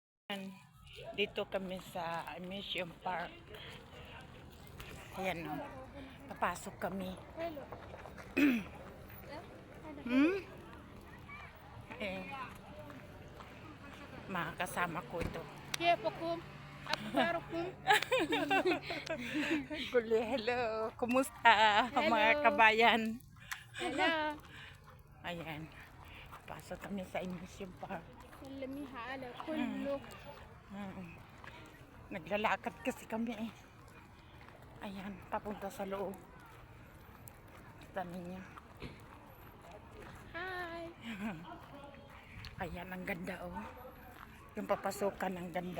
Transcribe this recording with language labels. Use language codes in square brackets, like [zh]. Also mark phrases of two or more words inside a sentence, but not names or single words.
[tl] Dito kami sa Museum Park. Ayan o. Papasok kami. Eh, mga kasama ko ito. [ar] كيفكم؟ أخباركم؟ [tl] Hello. Kumusta mga kabayan? [ar] هلا [tl] Ayan. Pasok kami sa Museum Park. [ar] سلميها على كله. [tl] Naglalakad kasi kami eh. Ayan, papunta sa loob. Dami niya. [ar] هاي. [tl] Ayan, ang ganda oh. Yung papasukan, ang ganda.